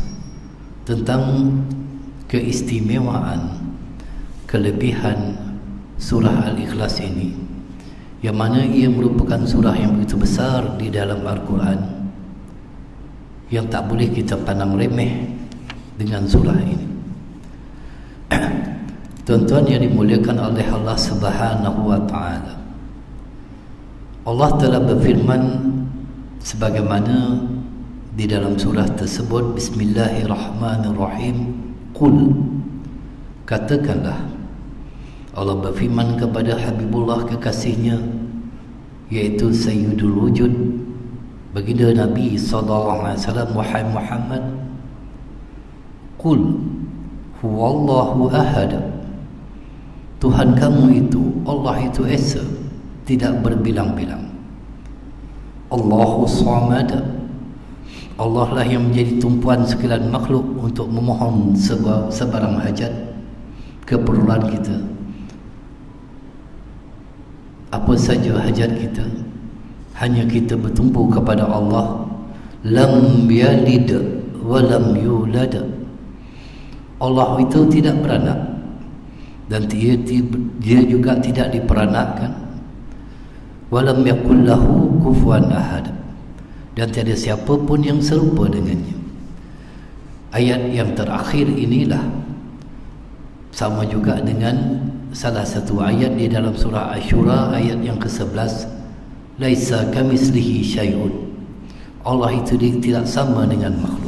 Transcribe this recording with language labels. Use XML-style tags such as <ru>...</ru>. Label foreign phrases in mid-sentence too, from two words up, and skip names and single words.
<ms>Tentang keistimewaan, kelebihan surah Al-Ikhlas ini, yang mana ia merupakan surah yang begitu besar di dalam Al-Quran, yang tak boleh kita pandang remeh dengan surah ini. Tuan-tuan yang dimuliakan oleh Allah</ms> <ar>سبحانه وتعالى,</ar> <ms>Allah telah berfirman sebagaimana di dalam surah tersebut, Bismillahirrahmanirrahim. Qul, katakanlah. Allah berfirman kepada Habibullah kekasihnya, yaitu</ms> <ar>سيد الوجود,</ar> <ms>baginda Nabi SAW, wahai Muhammad,</ms> <ar>قل هو الله أحد,</ar> <ms>Tuhan kamu itu, Allah itu esa, tidak berbilang-bilang.</ms> <ar>الله الصمد,</ar> <ms>Allah lah yang menjadi tumpuan sekalian makhluk untuk memohon sebarang hajat, keperluan kita. Apa saja hajat kita, hanya kita bertumpu kepada Allah.</ms> <ar>لم يلد ولم يولد,</ar> <ms>Allah itu tidak beranak dan dia juga tidak diperanakkan.</ms> <ar>ولم يكن له كفوا أحد,</ar> <ms>dan tiada siapa pun yang serupa dengannya. Ayat yang terakhir inilah sama juga dengan salah satu ayat di dalam surah Ashura, ayat yang ke-11,</ms> <ar>ليس كمثله شيء,</ar> <ms>Allah itu tidak sama dengan makhluk.</ms>